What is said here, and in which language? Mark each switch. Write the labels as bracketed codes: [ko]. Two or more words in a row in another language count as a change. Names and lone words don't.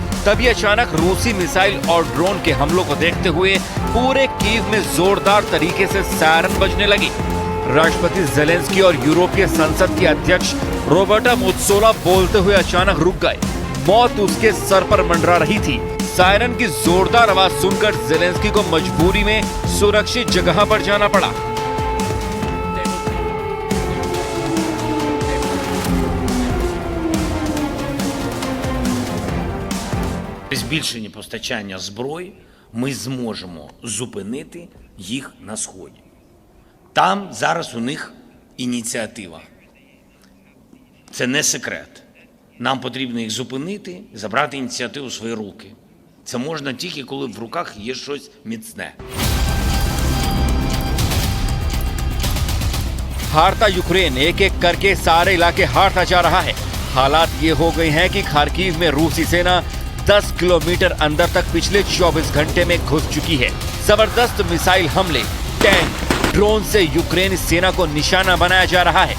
[hi] तभी अचानक रूसी मिसाइल और ड्रोन के हमलों को देखते हुए पूरे कीव में जोरदार तरीके से सायरन बजने लगी। राष्ट्रपति ज़ेलेंस्की और यूरोपीय संसद के अध्यक्ष रॉबर्टा मेत्सोला बोलते हुए अचानक रुक गए। मौत उसके सर पर मंडरा रही थी। सायरन की जोरदार आवाज सुनकर ज़ेलेंस्की को मजबूरी में सुरक्षित जगह पर जाना पड़ा। [uk] При збільшенні постачання зброї ми зможемо зупинити їх на Сході. Там зараз у них ініціатива. Це не секрет. Нам потрібно їх зупинити, забрати ініціативу у свої руки. Це можна тільки, коли в руках є щось міцне. [hi] हारता यूक्रेन एक एक करके सारे इलाके हारता जा रहा है। हालात ये हो गए हैं कि खार्किव में रूसी सेना 10 किलोमीटर अंदर तक पिछले 24 घंटे में घुस चुकी है। जबरदस्त मिसाइल हमले, टैंक, ड्रोन से यूक्रेनी सेना को निशाना बनाया जा रहा है।